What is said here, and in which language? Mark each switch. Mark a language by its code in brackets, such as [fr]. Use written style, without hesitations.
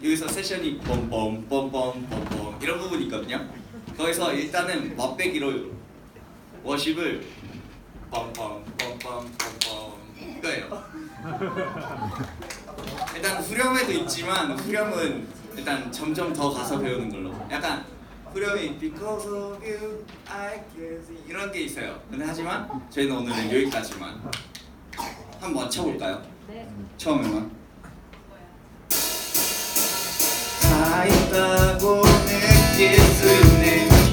[ko] 여기서 세션이 뻔뻔뻔뻔뻔뻔 이런 부분이 있거든요. 거기서 일단은 맛배기로 워십을 뻔뻔뻔뻔뻔뻔 이거예요. 일단 후렴에도 있지만 후렴은 일단 점점 더 가서 배우는 걸로. 약간 후렴이 [en] Because of you I can see [ko] 이런 게 있어요. 근데 하지만 저희는 오늘은 여기까지만. 한번 맞춰볼까요? 네. 처음에만 살아있다고 느낄 수 있네.